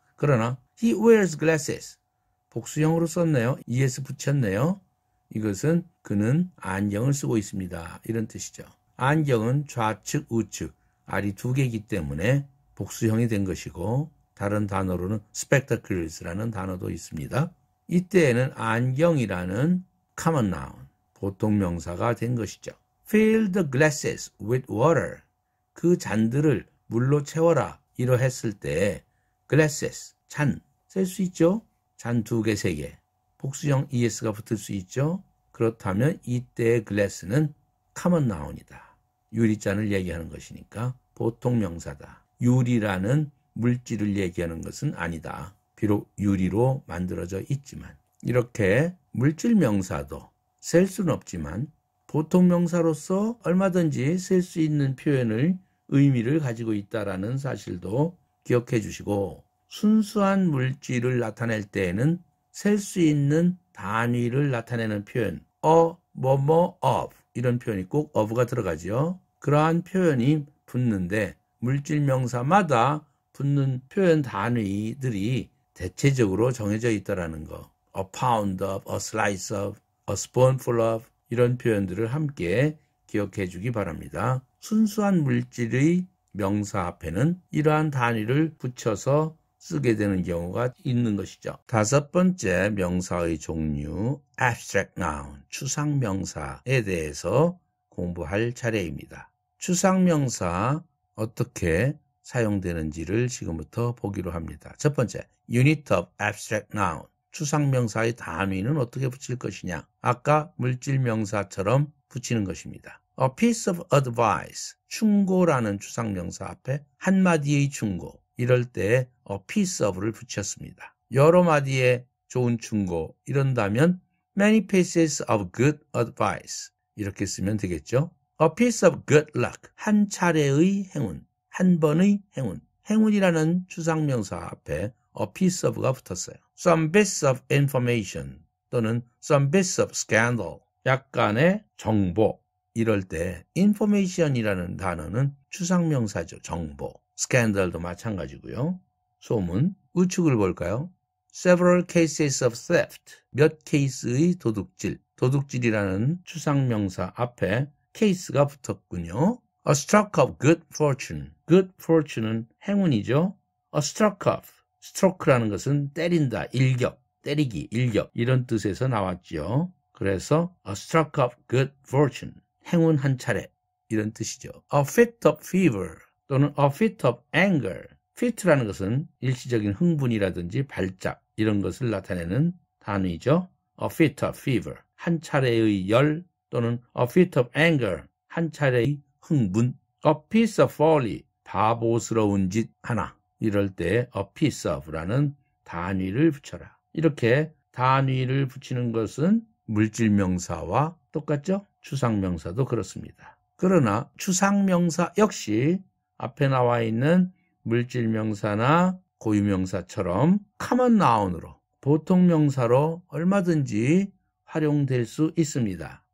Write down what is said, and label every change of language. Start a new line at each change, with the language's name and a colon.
English: 그러나 he wears glasses.
Korean: 복수형으로 썼네요. es 붙였네요. 이것은 그는 안경을 쓰고 있습니다. 이런 뜻이죠. 안경은 좌측, 우측, 알이 2개이기 때문에 복수형이 된 것이고 다른 단어로는 spectacles라는 단어도 있습니다. 이때에는 안경이라는 common noun, 보통 명사가 된 것이죠.
English: Fill the glasses with water.
Korean: 그 잔들을 물로 채워라. 이러했을 때 glasses, 잔, 쓸 수 있죠. 잔 2개, 3개. 복수형 es가 붙을 수 있죠. 그렇다면 이때의 glass는 common noun이다. 유리잔을 얘기하는 것이니까 보통 명사다. 유리라는 물질을 얘기하는 것은 아니다. 비록 유리로 만들어져 있지만 이렇게 물질 명사도 셀 수는 없지만 보통 명사로서 얼마든지 쓸 수 있는 표현을 의미를 가지고 있다는 사실도 기억해 주시고 순수한 물질을 나타낼 때에는 셀 수 있는 단위를 나타내는 표현 뭐뭐 of 이런 표현이 꼭 of가 들어가죠. 그러한 표현이 붙는데 물질 명사마다 붙는 표현 단위들이 대체적으로 정해져 있다는 거.
English: A pound of, a slice of, a spoonful of
Korean: 이런 표현들을 함께 기억해 주기 바랍니다. 순수한 물질의 명사 앞에는 이러한 단위를 붙여서 쓰게 되는 경우가 있는 것이죠. 5번째 명사의 종류 abstract noun, 추상명사에 대해서 공부할 차례입니다. 추상명사 어떻게 사용되는지를 지금부터 보기로 합니다. 첫 번째,
English: unit of abstract noun,
Korean: 추상명사의 단위는 어떻게 붙일 것이냐? 아까 물질명사처럼 붙이는 것입니다.
English: A piece of advice,
Korean: 충고라는 추상명사 앞에 한마디의 충고, 이럴 때 a piece of를 붙였습니다. 여러 마디의 좋은 충고, 이런다면
English: many pieces of good advice,
Korean: 이렇게 쓰면 되겠죠.
English: A piece of good luck,
Korean: 한 차례의 행운, 한 번의 행운, 행운이라는 추상명사 앞에 a piece of가 붙었어요.
English: Some bits of information 또는 some bits of scandal, 약간의 정보, 이럴 때 information이라는 단어는 추상명사죠.
Korean: 정보. scandal도 마찬가지고요. 소문, 우측을 볼까요?
English: Several cases of theft,
Korean: 몇 케이스의 도둑질, 도둑질이라는 추상명사 앞에 케이스가 붙었군요.
English: A stroke of good fortune,
Korean: good fortune은 행운이죠. A stroke of, stroke라는 것은 때린다, 일격, 때리기, 일격, 이런 뜻에서 나왔죠. 그래서
English: a stroke of good fortune,
Korean: 행운 한 차례, 이런 뜻이죠.
English: A fit of fever 또는 a fit of anger, fit라는 것은
Korean: 일시적인 흥분이라든지 발작, 이런 것을 나타내는 단위죠.
English: A fit of fever,
Korean: 한 차례의 열
English: 또는 a fit of anger,
Korean: 한 차례의 흥분.
English: A piece of folly,
Korean: 바보스러운 짓 하나, 이럴 때 a piece of라는 단위를 붙여라. 이렇게 단위를 붙이는 것은 물질명사와 똑같죠? 추상명사도 그렇습니다. 그러나 추상명사 역시 앞에 나와 있는 물질명사나 고유명사처럼 common noun으로, 보통명사로 얼마든지 활용될 수 있습니다.